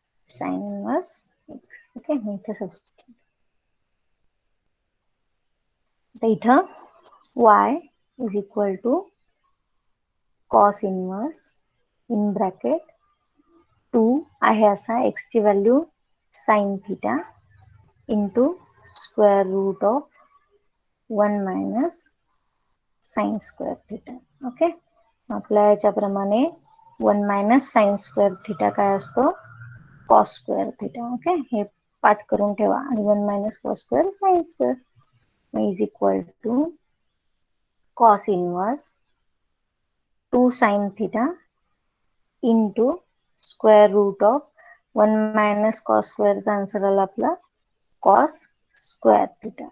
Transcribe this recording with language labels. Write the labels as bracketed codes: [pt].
[en] Sine inverse x. [mr] Okay, मी इथं substitute, आता इथं [en] y is equal to cos inverse in bracket 2 [mr] आहे असा, एक्स ची value [en] Sine theta into square root of 1 minus sine square theta. [mr] Okay, आपल्या याच्याप्रमाणे 1 minus sine square theta काय असतो, cos square theta. Okay, हे पाठ करून ठेवा. आणि 1 minus cos square sine square is equal to cos inverse 2 sine theta into square route of 1 minus cos स्क्वेअरचा answer आला आपला कॉस स्क्वेअर थीटा.